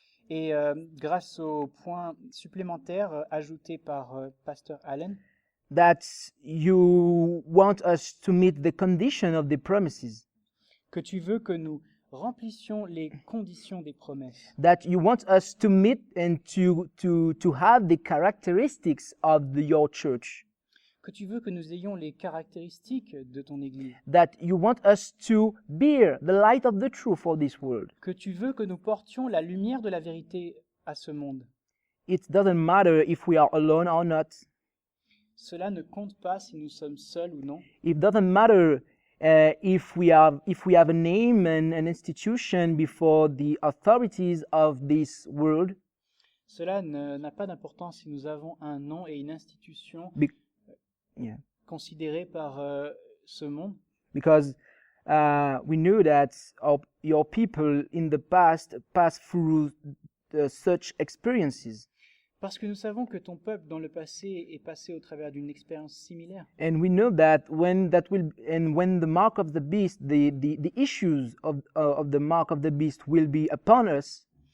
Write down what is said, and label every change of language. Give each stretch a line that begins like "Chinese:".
French: et grâce aux points supplémentaires ajoutés par Pasteur Allen,
English: that you want us to meet the condition of the promises,
French: que tu veux que nous remplissions les conditions des promesses,
English: that you want us to meet and to have the characteristics of your church,
French: que tu veux que nous ayons les caractéristiques de ton Église,
English: that you want us to bear the light of the truth for this world.
French: que tu veux que nous portions la lumière de la vérité à ce monde.
English: It doesn't matter if we are alone or not.
French: Cela ne compte pas si nous sommes seuls ou non.
English: It doesn't matter if we have a name and an institution before the authorities of this world.
French: Cela n'a pas d'importance si nous avons un nom et une institution Yeah. considérés par ce monde.
English: Because we know that your people in the past passed through such experiences.
French: Parce que nous savons que ton peuple dans le passé est passé au travers d'une expérience similaire.
English: And we know that when the mark of the beast, the issues of the mark of the beast will be upon us,